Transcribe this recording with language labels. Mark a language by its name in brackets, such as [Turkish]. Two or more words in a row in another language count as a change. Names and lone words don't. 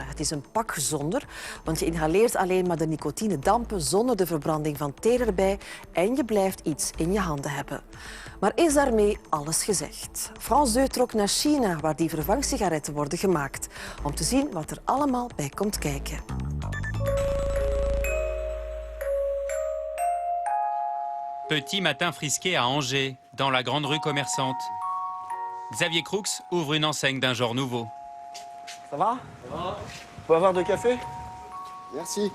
[Dutch] Het is een pak gezonder, want je inhaleert alleen maar de nicotinedampen zonder de verbranding van teer erbij en je blijft iets in je handen hebben. Maar is daarmee alles gezegd? France 2 trok naar China, waar die vervangsigaretten worden gemaakt, om te zien wat er allemaal bij komt kijken. [French] Petit matin frisqué à Angers, dans la grande rue commerçante. Xavier Crooks ouvre une enseigne d'un genre nouveau. Ça va? Ça va. On peut avoir de café? Merci.